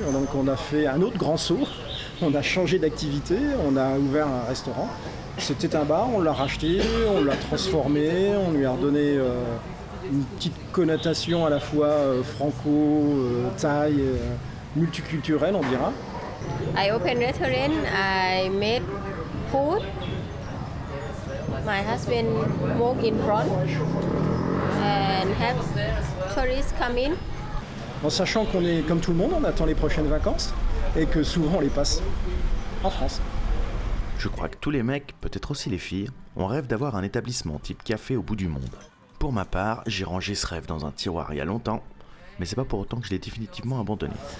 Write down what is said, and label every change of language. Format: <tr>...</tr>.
<fr>Donc on a fait un autre grand saut. On a changé d'activité, on a ouvert un restaurant. C'était un bar, on l'a racheté, on l'a transformé, on lui a redonné une petite connotation à la fois franco-thaï, multiculturelle, on dira.</fr> <en>I opened restaurant, I made food. My husband walk in front and have tourists come in.</en> <fr>En sachant qu'on est comme tout le monde, on attend les prochaines vacances et que souvent on les passe en France. Je crois que tous les mecs, peut-être aussi les filles, on rêve d'avoir un établissement type café au bout du monde. Pour ma part, j'ai rangé ce rêve dans un tiroir il y a longtemps, mais c'est pas pour autant que je l'ai définitivement abandonné.</fr>